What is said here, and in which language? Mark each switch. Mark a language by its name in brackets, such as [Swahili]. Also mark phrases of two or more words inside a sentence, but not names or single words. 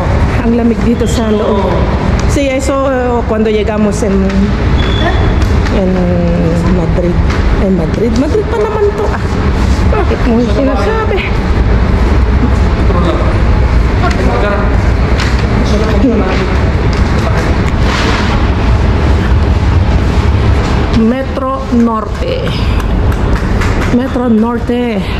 [Filipino] Ang lamig dito sa loob. [Spanish] Sí, eso cuando llegamos en Madrid. [Filipino] Madrid pa naman to Bakit mo sinasabi? Metro Norte.